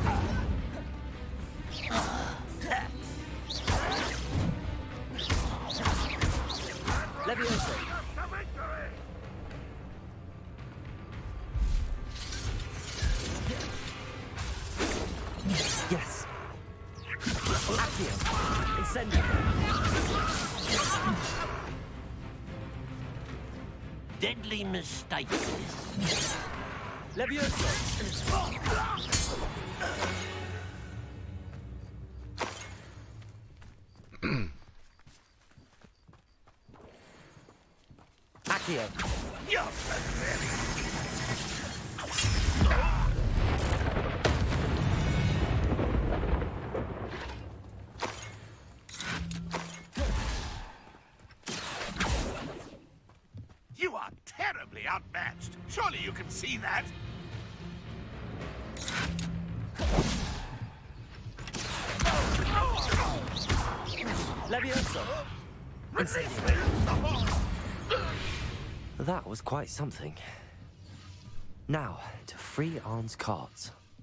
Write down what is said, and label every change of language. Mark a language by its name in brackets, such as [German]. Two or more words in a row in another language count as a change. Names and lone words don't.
[English] Leviosa. Yes. Accio. Incendio. Deadly mistake, this. Leviosa. Accio. You're pathetic. You are terribly outmatched. Surely you can see that. Leviosa. That was quite something. Now, to free Arn's cards.